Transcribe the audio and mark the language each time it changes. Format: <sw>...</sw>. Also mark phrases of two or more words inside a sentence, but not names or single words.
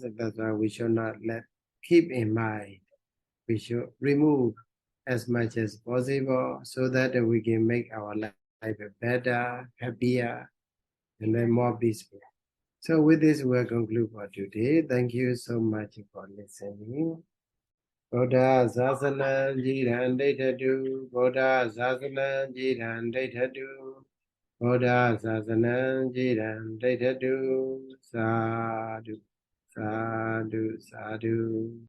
<en>That's why we should not keep in mind. We should remove as much as possible so that we can make our life better, happier, and then more peaceful. So with this, we'll conclude for today. Thank you so much for listening.</en> <pi>Buddha Sasana Jiran Daitadu, Buddha Sasana Jiran Daitadu, Buddha Sasana Jiran Daitadu, Sadhu, Sadhu, Sadhu.</pi>